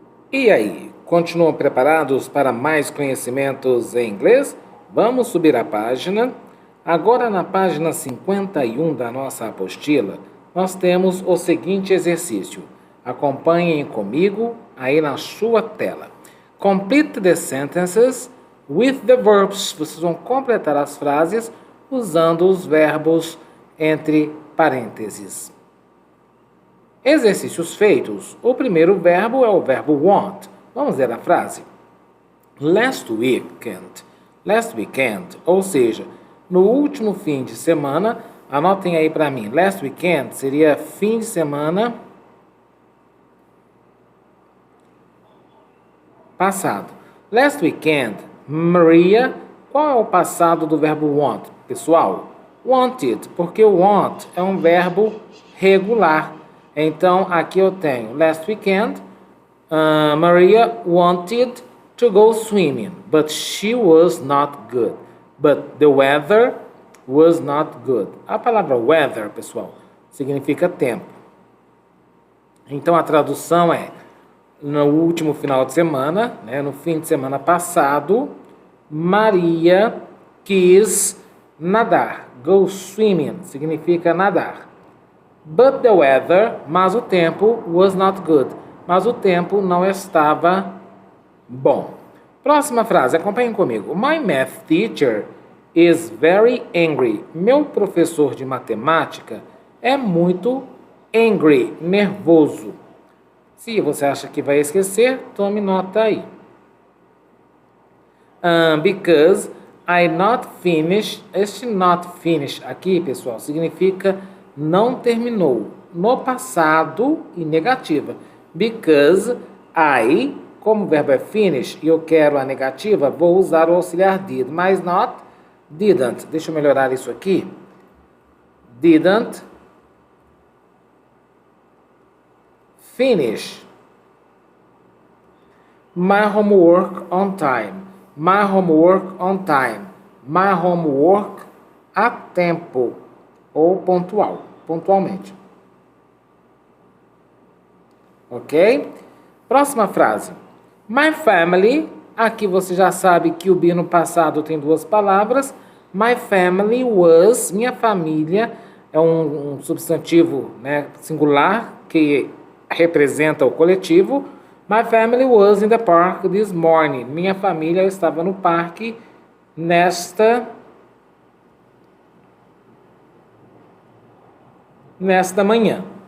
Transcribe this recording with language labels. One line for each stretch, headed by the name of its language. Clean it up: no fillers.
Portuguese: E aí, continuam preparados para mais conhecimentos em inglês? Vamos subir a página. Agora, na página 51 da nossa apostila, nós temos o seguinte exercício. Acompanhem comigo aí na sua tela.
English: Complete the sentences with the verbs.
Portuguese: Vocês vão completar as frases usando os verbos entre parênteses. Exercícios feitos. O primeiro verbo é o verbo want. Vamos ler a frase.
English: Last weekend,
Portuguese: ou seja, no último fim de semana, anotem aí para mim, last weekend seria fim de semana passado.
English: Last weekend,
Portuguese: Maria, qual é o passado do verbo want, pessoal? Wanted, porque o want é um verbo regular. Então, aqui eu tenho
English: last weekend, Maria wanted to go swimming, but she was not good. But the weather was not good.
Portuguese: A palavra weather, pessoal, significa tempo. Então, a tradução é, no último final de semana, né, no fim de semana passado, Maria quis nadar.
English: Go swimming
Portuguese: significa nadar.
English: But the weather,
Portuguese: mas o tempo,
English: was not good.
Portuguese: Mas o tempo não estava bom. Próxima frase, acompanhem comigo.
English: My math teacher is very angry.
Portuguese: Meu professor de matemática é muito angry, nervoso. Se você acha que vai esquecer, tome nota aí.
English: Because I not finished.
Portuguese: Este not finished aqui, pessoal, significa não terminou. No passado e negativa.
English: Because I,
Portuguese: como o verbo é finish e eu quero a negativa, vou usar o auxiliar did. Mas not, didn't. Deixa eu melhorar isso aqui.
English: Didn't finish my homework on time. My homework on time. My homework
Portuguese: a tempo ou pontualmente. Ok? Próxima frase.
English: My family,
Portuguese: Aqui você já sabe que o be no passado tem duas palavras.
English: My family was,
Portuguese: minha família, é um substantivo, né, singular que representa o coletivo.
English: My family was in the park this morning.
Portuguese: Minha família estava no parque nesta manhã.